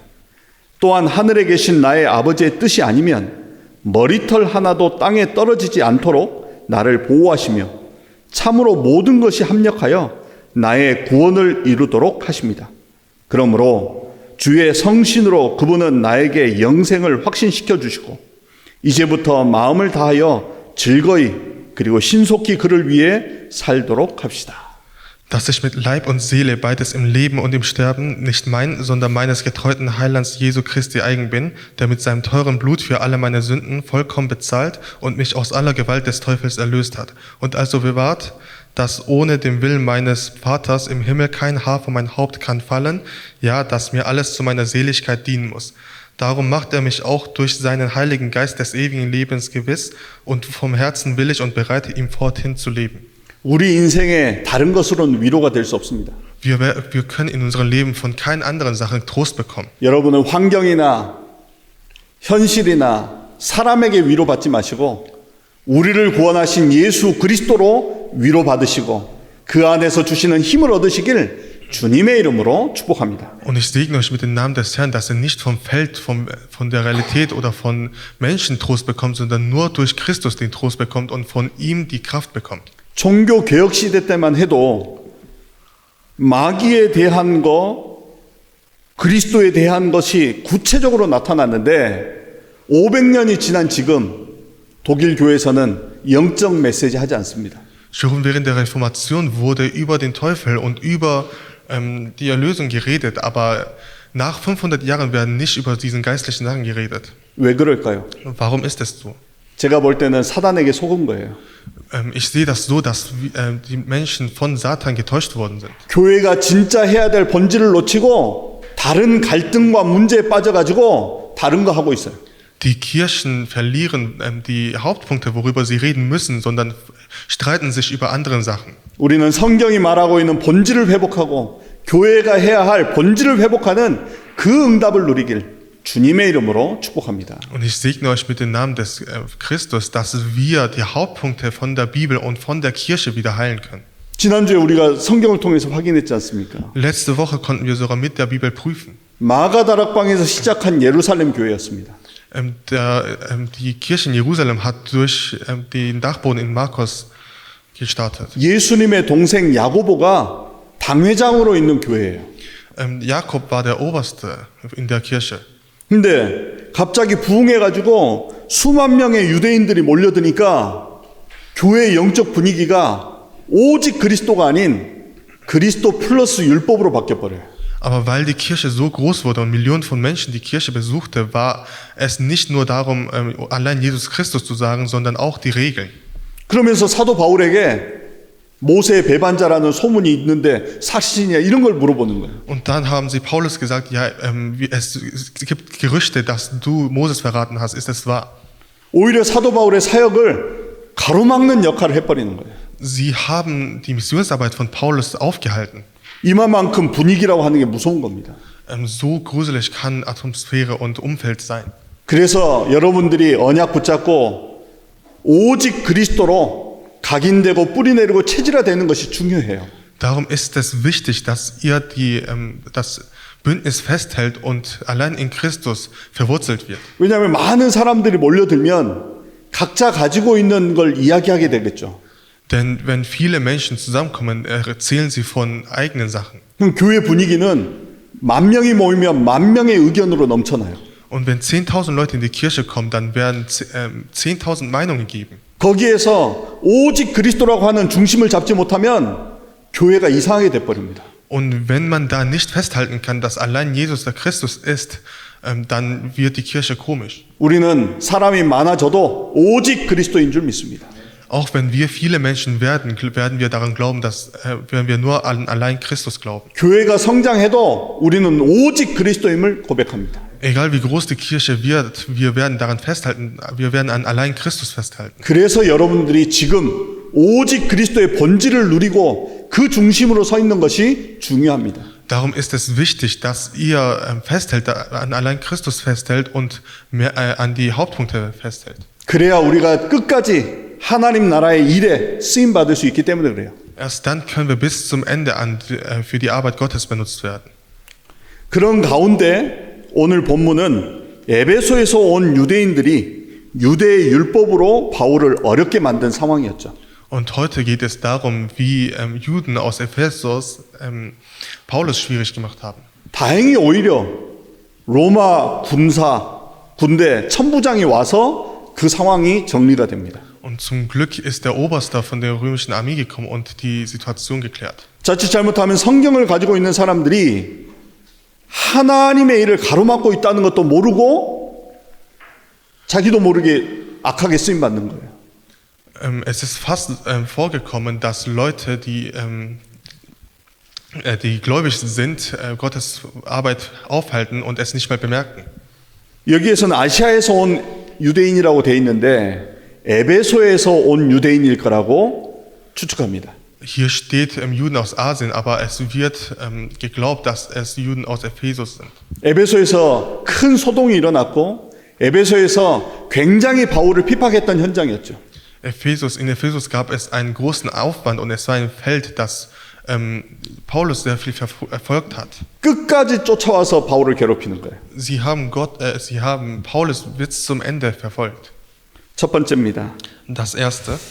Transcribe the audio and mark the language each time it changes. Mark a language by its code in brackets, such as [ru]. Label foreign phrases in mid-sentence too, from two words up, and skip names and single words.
[ko] 또한 하늘에 계신 나의 아버지의 뜻이 아니면 머리털 하나도 땅에 떨어지지 않도록 나를 보호하시며 참으로 모든 것이 합력하여 나의 구원을 이루도록 하십니다. 그러므로 주의 성신으로 그분은 나에게 영생을 확신시켜 주시고 이제부터 마음을 다하여 즐거이 그리고 신속히 그를 위해 살도록 합시다. [de] Dass ich mit Leib und Seele beides im Leben und im Sterben nicht mein, sondern meines getreuten Heilands Jesu Christi eigen bin, der mit seinem teuren Blut für alle meine Sünden vollkommen bezahlt und mich aus aller Gewalt des Teufels erlöst hat und also bewahrt, dass ohne den Willen meines Vaters im Himmel kein Haar von meinem Haupt kann fallen, ja, dass mir alles zu meiner Seligkeit dienen muss. Darum macht er mich auch durch seinen Heiligen Geist des ewigen Lebens gewiss und vom Herzen willig und bereit, ihm forthin zu leben. [ko] 우리 인생에 다른 것으로는 위로가 될 수 없습니다. [de] Wir können in unserem Leben von keinen anderen Sachen Trost bekommen. [ko] 여러분은 환경이나 현실이나 사람에게 위로받지 마시고 우리를 구원하신 예수 그리스도로 위로받으시고 그 안에서 주시는 힘을 얻으시길 주님의 이름으로 축복합니다. [de] Und ich segne euch mit dem Namen des Herrn, dass ihr nicht vom Feld, von der Realität oder von Menschen Trost bekommt, sondern nur durch Christus den Trost bekommt und von ihm die Kraft bekommt. [ko] 종교 개혁 시대 때만 해도 마귀에 대한 거, 그리스도에 대한 것이 구체적으로 나타났는데 500년이 지난 지금 독일 교회에서는 영적 메시지 하지 않습니다. [de] Schon während der Reformation wurde über den Teufel und über die Erlösung geredet, aber nach 500 Jahren werden nicht über diesen geistlichen Sachen geredet. [ko] 왜 그럴까요? [de] Warum ist es so? [ko] 제가 볼 때는 사단에게 속은 거예요. [de] Ich sehe das so, dass die Menschen von Satan getäuscht worden sind. [ko] 교회가 진짜 해야 될 본질을 놓치고 다른 갈등과 문제에 빠져가지고 다른 거 하고 있어요. [de] Die Kirchen verlieren die Hauptpunkte, worüber sie reden müssen, sondern streiten sich über andere Sachen. [ko] 우리는 성경이 말하고 있는 본질을 회복하고 교회가 해야 할 본질을 회복하는 그 응답을 누리길 주님의 이름으로 축복합니다. [de] Und ich segne euch mit dem Namen des Christus, dass wir die Hauptpunkte von der Bibel und von der Kirche wieder heilen können. [ko] 지난주에 우리가 성경을 통해서 확인했지 않습니까? [de] Letzte Woche konnten wir sogar mit der Bibel prüfen. [ko] 마가다락방에서 시작한 예루살렘 교회였습니다. [de] Die Kirche in Jerusalem hat durch den Dachboden in Markus gestartet. [ko] 예수님의 동생 야고보가 당회장으로 있는 교회예요. [de] Jakob war der Oberste in der Kirche. [ko] 근데 갑자기 부흥해가지고 수만 명의 유대인들이 몰려드니까 교회의 영적 분위기가 오직 그리스도가 아닌 그리스도 플러스 율법으로 바뀌어버려요. [de] Aber weil die Kirche so groß wurde und Millionen von Menschen die Kirche besuchte, war es nicht nur darum, allein Jesus Christus zu sagen, sondern auch die Regeln. [ko] 그러면서 사도 바울에게 모세의 배반자라는 소문이 있는데 사실이냐 이런 걸 물어보는 거예요. [de] Und dann haben sie Paulus gesagt, ja, es gibt Gerüchte, dass du Moses verraten hast. Ist es wahr? [ko] 오히려 사도 바울의 사역을 가로막는 역할을 해버리는 거예요. [de] Sie haben die Missionsarbeit von Paulus aufgehalten. [ko] 이만큼 분위기라고 하는 게 무서운 겁니다. [de] So gruselig kann Atmosphäre und Umfeld sein. [ko] 그래서 여러분들이 언약 붙잡고 오직 그리스도로 각인되고 뿌리내리고 체질화되는 것이 중요해요. [de] Darum ist es wichtig, dass ihr das Bündnis festhält und allein in Christus verwurzelt wird. [ko] 왜냐하면 많은 사람들이 몰려들면 각자 가지고 있는 걸 이야기하게 되겠죠. [de] Denn wenn viele Menschen zusammenkommen, erzählen sie von eigenen Sachen. [ko] 그럼 교회 분위기는 만 명이 모이면 만 명의 의견으로 넘쳐나요. [de] Und wenn 10.000 Leute in die Kirche kommen, dann werden 10.000 Meinungen geben. [ko] 거기에서 오직 그리스도라고 하는 중심을 잡지 못하면 교회가 이상하게 돼버립니다. [de] Und wenn man da nicht festhalten kann, dass allein Jesus der Christus ist, dann wird die Kirche komisch. [ko] 우리는 사람이 많아져도 오직 그리스도인 줄 믿습니다. [de] Auch wenn wir viele Menschen werden wir daran glauben, dass wenn wir nur an allein Christus glauben. [ko] 교회가 성장해도 우리는 오직 그리스도임을 고백합니다. [de] Egal wie groß die Kirche wird, wir werden daran festhalten, wir werden an allein Christus festhalten. [ko] 그래서 여러분들이 지금 오직 그리스도의 본질을 누리고 그 중심으로 서 있는 것이 중요합니다. [de] Darum ist es wichtig, dass ihr an allein Christus festhält und mehr, an die Hauptpunkte festhält. [ko] 그래야 우리가 끝까지 하나님 나라의 일에 쓰임 받을 수 있기 때문에 그래요. [de] Erst dann können wir bis zum Ende für die Arbeit Gottes benutzt werden. [ko] 그런 가운데 오늘 본문은 에베소에서 온 유대인들이 유대의 율법으로 바울을 어렵게 만든 상황이었죠. [de] Und heute geht es darum, wie Juden aus Ephesus Paulus schwierig gemacht haben. [ko] 다행히 오히려 로마 군대 천부장이 와서 그 상황이 정리가 됩니다. [de] Und zum Glück ist der Oberste von der römischen Armee gekommen und die Situation geklärt. [ko] 자칫 잘못하면 성경을 가지고 있는 사람들이 하나님의 일을 가로막고 있다는 것도 모르고 자기도 모르게 악하게 쓰임받는 거예요. [de] Es ist fast vorgekommen, dass Leute, die gläubig sind, Gottes Arbeit aufhalten und es nicht mehr bemerken. [ko] 여기에서는 아시아에서 온 유대인이라고 돼 있는데 에베소에서 온 유대인일 거라고 추측합니다. [de] Hier steht Juden aus Asien, aber es wird geglaubt, dass es Juden aus Ephesus sind. [ko] 에베소에서 큰 소동이 일어났고 에베소에서 굉장히 바울을 핍박했던 현장이었죠. [de] In Ephesus gab es einen großen Aufwand und es war ein Feld, das Paulus sehr viel verfolgt hat. [ko] 끝까지 쫓아와서 바울을 괴롭히는 거예요. [de] Sie haben Paulus bis zum Ende verfolgt. [ko] 첫 번째입니다. [de] Das erste,